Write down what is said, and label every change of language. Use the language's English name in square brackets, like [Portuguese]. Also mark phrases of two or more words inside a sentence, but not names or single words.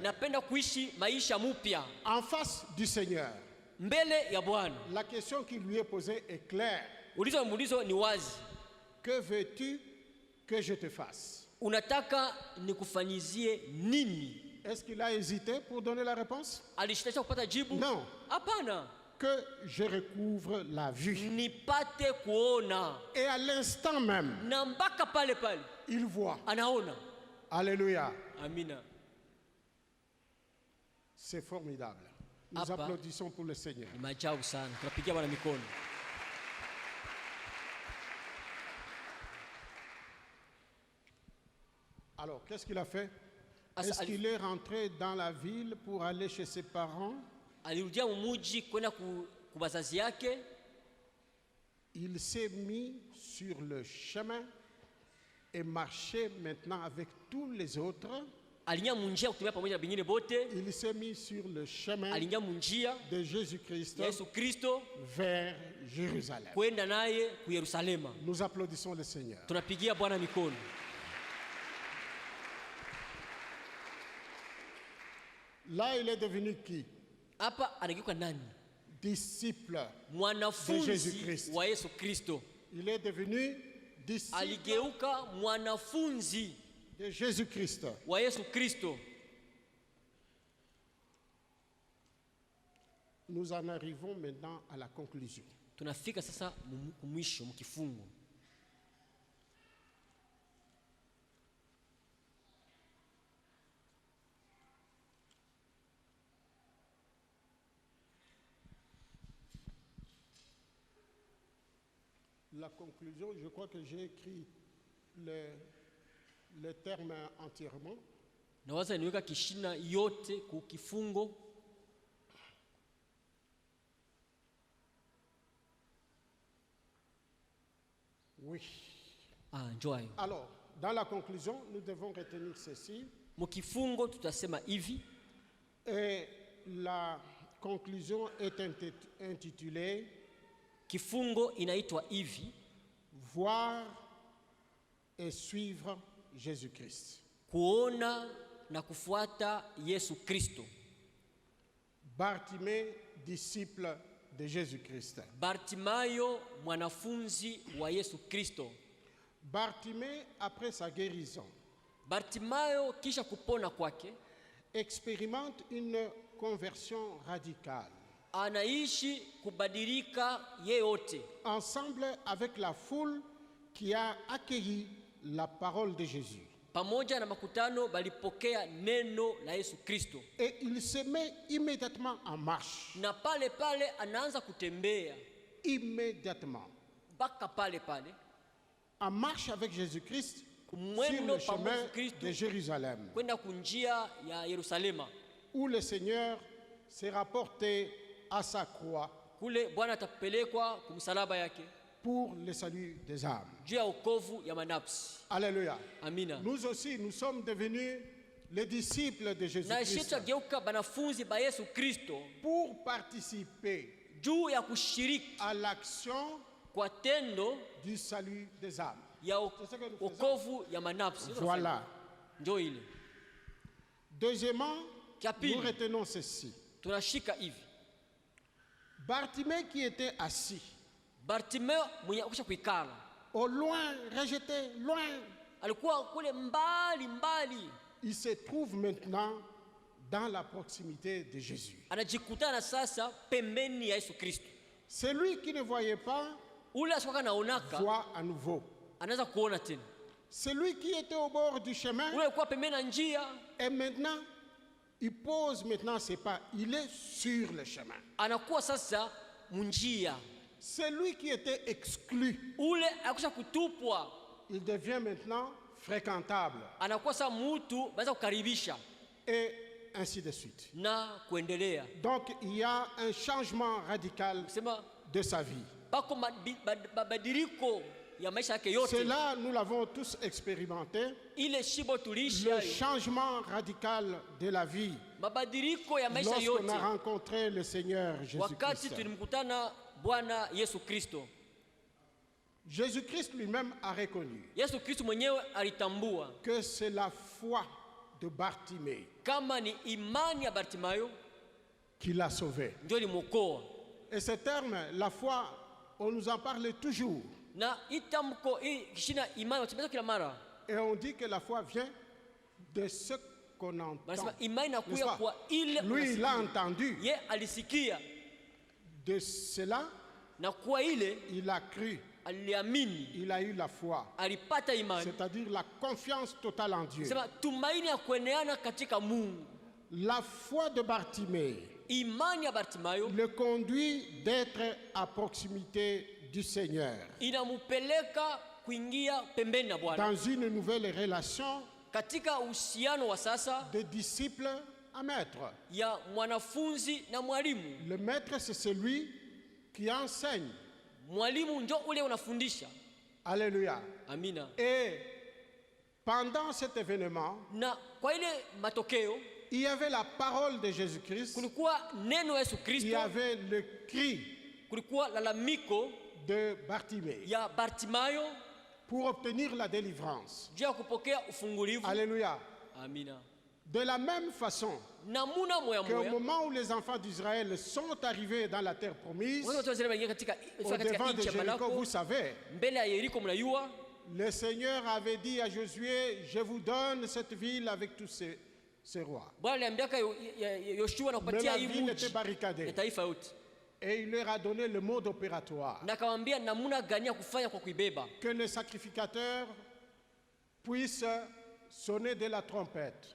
[Swahili] Napenda kuishi maisha mupya [French] En face du Seigneur, [Swahili] mbele ya Bwana. [French] la question qui lui est posée est claire. [Swahili] Muulizo ni wazi. [French] Que veux-tu que je te fasse? [Swahili] Unataka nikufanyizie nini? [French] Est-ce qu'il a hésité pour donner la réponse? [Swahili] Alishitacha kupata jibu? [French] Non. [Swahili] Hapana. [French] Que je recouvre la vue. [Swahili] Nipate kuona. [French] Et à l'instant même, [Swahili] Na mpaka pale pale [French] il voit. [Swahili] anaona. [French] Alléluia. [Swahili] Amina. [French] C'est formidable. Nous [Swahili] Apa. [French] applaudissons pour le Seigneur. [Swahili] Ni maajabu sana. Tunapigia Bwana mikono. [French] Alors, qu'est-ce qu'il a fait? [Swahili] Asa [French] Est-ce qu'il est rentré dans la ville pour aller chez ses parents? [Swahili] Alirudia mumuji kwenda kubazazi yake. [French] Il s'est mis sur le chemin et marchait maintenant avec tous les autres. [Swahili] Aliingia munjia kutumia pamoja na bingine bote. [French] Il s'est mis sur le chemin [Swahili] Aliingia munjia [French] de Jésus-Christ [Swahili] ya Yesu Kristo [French] vers Jérusalem. [Swahili] kwenda naye ku Yerusalema. [French] Nous applaudissons le Seigneur. [Swahili] Tunapigia Bwana mikono. [French] Là, il est devenu qui? [Swahili] Hapa anageuka nani? [French] Disciple de [Swahili] Mwanafunzi [French] Jésus-Christ. [Swahili] wa Yesu Kristo. [French] Il est devenu disciple [Swahili] Aligeuka mwanafunzi [French] de Jésus-Christ. [Swahili] wa Yesu Kristo. [French] Nous en arrivons maintenant à la conclusion. [Swahili] Tunafika sasa mwisho mkifungo. [French] La conclusion, je crois que j'ai écrit le terme entièrement. [Swahili] Nawaza niweka kishina yote ku kifungo. [French] Oui. [Swahili] Njoo hayo. [French] Alors, dans la conclusion, nous devons retenir ceci. [Swahili] Mkifungo tutasema hivi. [French] Et la conclusion est intitulée [Swahili] Kifungo inaitwa hivi: [French] voir et suivre Jésus-Christ. [Swahili] kuona na kufuata Yesu Kristo. [French] Bartimée, disciple de Jésus-Christ. [Swahili] Bartimayo, mwanafunzi wa Yesu Kristo. [French] Bartimée, après sa guérison, [Swahili] Bartimayo kisha kupona kwake [French] expérimente une conversion radicale. [Swahili] anaishi kubadilika yeyote, [French] Ensemble avec la foule qui a accueilli la parole de Jésus. [Swahili] pamoja na makutano balipokea neno la Yesu Kristo, [French] Et il se met immédiatement en marche. [Swahili] na pale pale anaanza kutembea [French] Immédiatement. [Swahili] mpaka pale pale [French] En marche avec Jésus-Christ sur [Swahili] kumwendo [French] le chemin [Swahili] pamoja Kristo [French] de Jérusalem, [Swahili] kwenda kunjia ya Yerusalema, [French] où le Seigneur sera porté à sa croix [Swahili] kule Bwana atapelekwa kumsalaba yake [French] pour le salut des âmes. [Swahili] juu ya wokovu ya manafsi. [French] Alléluia. [Swahili] Amina. [French] Nous aussi, nous sommes devenus les disciples de [Swahili] Na [French] Jésus-Christ [Swahili] sisi tugeuka banafunzi ba Yesu Kristo [French] pour participer [Swahili] juu ya kushiriki [French] à l'action [Swahili] kwa tendo [French] du salut des âmes. [Swahili] ya [French] C'est ce que nous faisons. [Swahili] wokovu ya manafsi. [French] Voilà. [Swahili] Ndio ile. [French] Deuxièmement, [Swahili] Kia pili, [French] nous retenons ceci. [Swahili] tunashika hivi: [French] Bartimée qui était assis, [Swahili] Bartimeo mwenye akusha kuikala [French] au loin, rejeté, loin, [Swahili] alikuwa kule mbali mbali, [French] il se trouve maintenant dans la proximité de Jésus. [Swahili] anajikutana sasa pembeni ya Yesu Kristo. [French] Celui qui ne voyait pas [Swahili] Ule asikuwa naonaka [French] voit à nouveau. [Swahili] anaanza kuona tena. [French] Celui qui était au bord du chemin, [Swahili] Ule alikuwa pembeni na njia, [French] et maintenant, il pose maintenant ses pas. Il est sur le chemin. [Swahili] anakuwa sasa munjia. [French] Celui qui était exclu, [Swahili] Ule akusha kutupwa, [French] il devient maintenant fréquentable. [Swahili] anakuwa sasa mutu baza kukaribisha [French] Et ainsi de suite. [Swahili] na kuendelea. [French] Donc, il y a un changement radical [Swahili] Sema [French] de sa vie. [Swahili] bako mabadiliko ya maisha yake yote. [French] Cela, nous l'avons tous expérimenté. [Swahili] Ile shibo tulishi [French] Le [Swahili] hayo, [French] changement radical de la vie [Swahili] mabadiliko ya maisha [French] lorsqu'on [Swahili] yote [French] a rencontré le Seigneur [Swahili] wakati [French] Jésus-Christ. [Swahili] tulimkutana Bwana Yesu Kristo. [French] Jésus-Christ lui-même a reconnu [Swahili] Yesu Kristo mwenyewe alitambua [French] que c'est la foi de Bartimée [Swahili] kama ni imani ya Bartimayo [French] qui l'a sauvé. [Swahili] ndio ilimwokoa. [French] Et ce terme, la foi, on nous en parle toujours. [Swahili] Na itamko hii kishina imani watembeza kila mara, [French] Et on dit que la foi vient de ce qu'on entend. [Swahili] wanasema imani [French] N'est-ce [Swahili] inakuya [French] pas? [Swahili] kwa ile [French] Lui, il l'a [Swahili] unasikia. [French] entendu. [Swahili] Ye alisikia [French] De cela, [Swahili] na kwa ile [French] il a cru. [Swahili] aliamini, [French] Il a eu la foi. [Swahili] alipata imani. [French] C'est-à-dire la confiance totale en Dieu. [Swahili] Sema tumaini ya kueneana katika Mungu. [French] La foi de Bartimée [Swahili] Imani ya Bartimayo [French] le conduit d'être à proximité du Seigneur. [Swahili] inamupeleka kuingia pembeni na Bwana [French] Dans une nouvelle relation [Swahili] katika uhusiano wa sasa [French] de disciple à maître. [Swahili] ya mwanafunzi na mwalimu. [French] Le maître, c'est celui qui enseigne. [Swahili] Mwalimu ndio ule unafundisha. [French] Alléluia. [Swahili] Amina. [French] Et pendant cet événement, [Swahili] Na kwa ile matokeo [French] il y avait la parole de Jésus-Christ, [Swahili] kulikuwa neno ya Yesu [French] il y [Swahili] Kristo, [French] avait le cri [Swahili] kulikuwa lalamiko [French] de Bartimée [Swahili] ya Bartimayo [French] pour obtenir la délivrance. [Swahili] juu ya kupokea ufungulivu. [French] Alléluia. [Swahili] Amina. [French] De la même façon [Swahili] Namuna moya [French] qu'au [Swahili] moya [French] moment où les enfants d'Israël sont arrivés dans la terre promise, [Swahili] watu wote wazile waingia katika [French] au devant de [Swahili] nchi ya [French] Jéricho, [Swahili] Malako, [French] vous savez, [Swahili] mbele ya Yeriko, mnayua [French] le Seigneur avait dit à Josué, je vous donne cette ville avec tous ses rois. [Swahili] Bwana aliambiaka Yoshua na [French] Mais [Swahili] kupatia [French] la [Swahili] hii [French] ville était [Swahili] mji [French] barricadée. [Swahili] ya taifa yote, [French] Et il leur a donné le mode opératoire. [Swahili] na akamwambia namuna gani ya kufanya kwa kuibeba, [French] Que les sacrificateurs puissent sonner de la trompette.